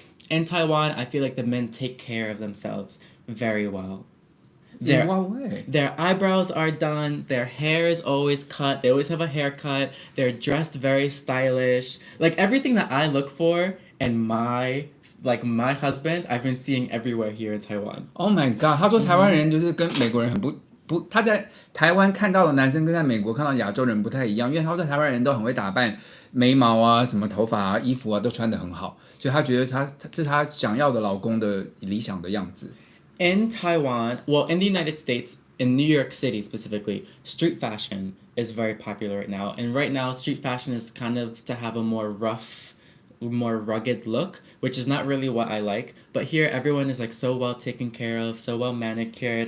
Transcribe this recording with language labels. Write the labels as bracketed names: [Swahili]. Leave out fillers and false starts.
[English] In Taiwan, I feel like the men take care of themselves very well. In what way? Their eyebrows are done. Their hair is always cut. They always have a haircut. They're dressed very stylish. Like everything that I look for in my husband, I've been seeing everywhere here in Taiwan. Oh my god！ [Chinese] 他说台湾人就是跟美国人很不，他在台湾看到的男生跟在美国看到亚洲人不太一样，因为他说台湾人都很会打扮，眉毛啊、什么头发啊、衣服啊都穿得很好，所以他觉得这是他想要的老公的理想的样子。 [English] In Taiwan, well, in the United States, in New York City specifically, street fashion is very popular right now. And right now, street fashion is kind of to have a more rough, more rugged look, which is not really what I like. But here, everyone is like so well taken care of, so well manicured.